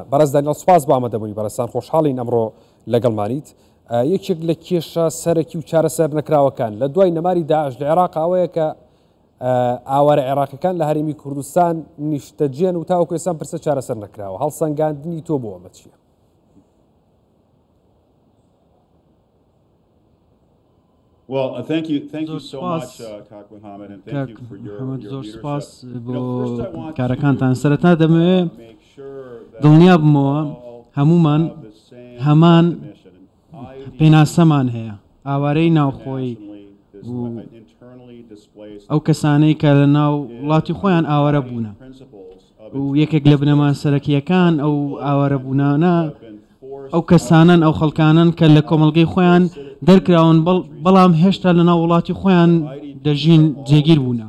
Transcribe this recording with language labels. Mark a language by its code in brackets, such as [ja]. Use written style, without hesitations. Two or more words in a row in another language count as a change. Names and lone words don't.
[ckb] بەڕێز دانیال سوپاس بۆ ئامادەبوونی بەڕێستان، خۆشحاڵین ئەمڕۆ لەگەڵمانیت. یەکێک لە کێشە سەرەکی و چارەسەر نەکراوەکان لە دوای نەماری داعش لە عێراق ئەوەیە کە ئاوارە عێراقیەکان لە هەرێمی کوردستان نیشتەجێن و تاوەکو ئێستا پرسە چارەسەر نەکراوە. هەڵسەنگاندنی تۆ بۆ ئەمە چییە؟ [en] Well, thank you so much, Kak Mohammed, and thank you for your leadership. [ckb] کارەکانتان سەرەتا دەمەوێت دڵنیا بمەوە هەمومان هەمان پێناسەمان هەیە. ئاوارەی ناوخۆی ئەو کەسانەی کە لە ناو وڵاتی خۆیان ئاوارە بوونە و یەکێک لە بنەمان سەرەکیەکان ئەو ئاوارە بوونانە ئەو کەسانن ئەو خەڵکانن کە لە کۆمەڵگەی خۆیان دەرکراون بەڵام هێشتا لە ناو وڵاتی خۆیان دەژین جێگیر بوونە.